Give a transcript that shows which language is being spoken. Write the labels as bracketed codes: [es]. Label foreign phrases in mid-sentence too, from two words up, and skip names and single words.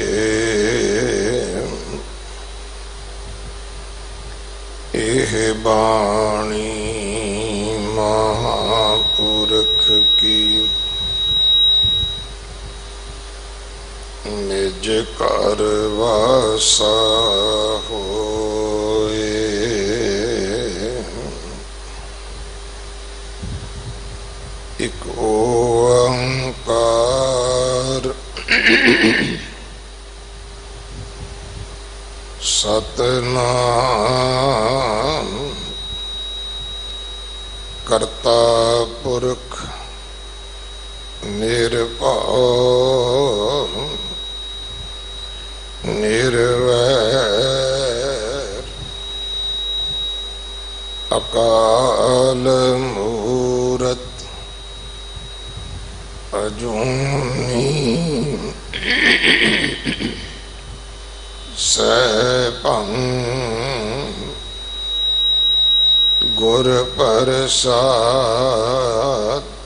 [pa] ਏਹ ਬਾਣੀ ਮਹਾਪੁਰਖ ਕੀ ਨਿਜ ਕਰ ਵਾਸਾ ਹੋਇ। ਏਕ ਓਂਕਾਰ ਸਤਨਾਮ ਕਰਤਾ ਪੁਰਖ ਨਿਰਭਉ ਨਿਰਵੈਰ ਅਕਾਲ ਮੂਰਤ ਅਜੂਨੀ ਸੈਭੰ ਗੁਰ ਪ੍ਰਸਾਦ।